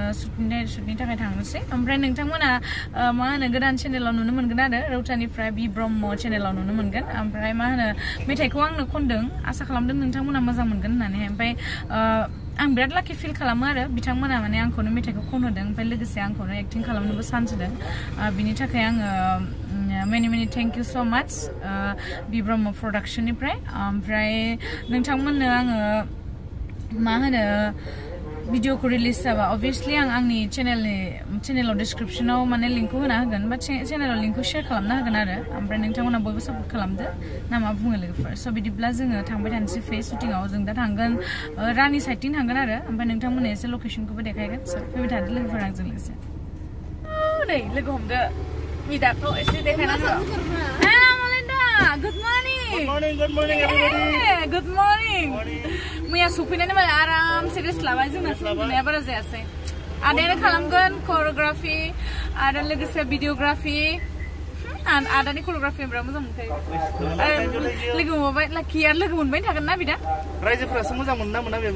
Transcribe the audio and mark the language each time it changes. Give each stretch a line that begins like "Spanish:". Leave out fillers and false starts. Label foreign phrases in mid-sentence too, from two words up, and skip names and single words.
Bodo: शुटनि थाखाय थांनोसै ओमफ्राय नोंथांमोना गोदान चेनेलाव नुनो मोनगोन आरो रौतानिफ्राय बि ब्रह्म चेनेलाव नुनो मोनगोन ओमफ्राय मेथाइखौ आंनो खनदों आसा खालामदों नोंथांमोना मोजां मोनगोन होननानै ओमफ्य आं बिराद लाकि फिल खालामो आरो बिथांमोना माने आंखौनो मेथाइखौ खनहोदों ओमफ्राय लोगोसे आंखौनो एक्टिं खालामनोबो चान्स होदों बिनि थाखाय आङो
English: many thank you so much
Bodo: बि ब्रह्म प्रडाक्शननिफ्राय ओमफ्राय नोंथांमोननो आङो भिडिअखौ रिलिज जाबा obviously आं आंनि चेनेलाव डिसक्रिप्शनाव माने लिंकखौ होना होगोन बा चेनेलाव लिंकखौ शेयार खालामना होगोन आरो ओमफ्राय नोंथांमोना बयबो सापर्ट खालामदो ना मा बुङो लोगोफोर स' बिदिब्ला जोङो थांबाय थानोसै शुटिंआव जों दा थांगोन रानि साइडथिं थांगोन आरो ओमफ्राय नोंथांमोननो एसे लकेसनखौबो देखायगोन स' फैबाय थादो लोगोफोर आंजों लोगोसे नै लोगो हमदो बिदाखौ एसे देखायना हो
English: Good morning everybody Good morning
Bodo: मैया सफैनानै माने आरामसे रेस्ट लाबाय जोंना सफैनाया बारा जायासै आदायानो खालामगोन कोरियोग्राफि आरो लोगोसे भिडियोग्राफि आदानि कोरियोग्राफि बिराद मोजां मोनखायो लोगो मोनबाय लाखि आरो लोगो मोनबाय थागोन ना बिदा रायजोफोरासो मोजां मोनना मोना बेबा